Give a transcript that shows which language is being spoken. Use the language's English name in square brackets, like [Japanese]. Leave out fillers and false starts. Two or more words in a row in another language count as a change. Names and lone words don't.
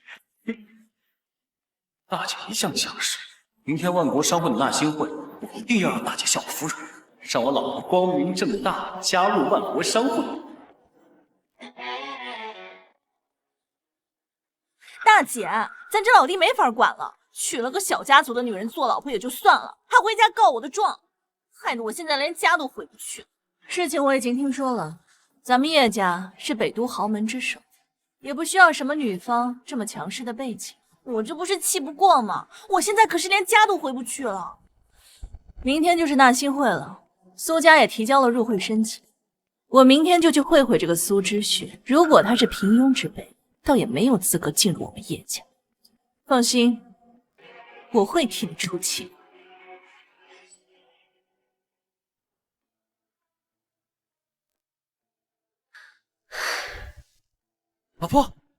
[Chinese] 大姐一向強勢，明天萬國商會的納新會，我一定要讓大姐效我服軟，讓我老婆光明正大加入萬國商會。大姐，咱這老弟沒法管了，娶了個小家族的女人做老婆也就算了，還回家告我的狀，害得我現在連家都回不去了。事情我已經聽說了，咱們葉家是北都豪門之首，也不需要什麼女方這麼強勢的背景。我這不是氣不過嗎？我現在可是連家都回不去了。明天就是納新會了，蘇家也提交了入會申請，我明天就去會會這個蘇之雪。如果他是平庸之輩，倒也沒有資格進入我們葉家。放心，我會替你出氣。老婆，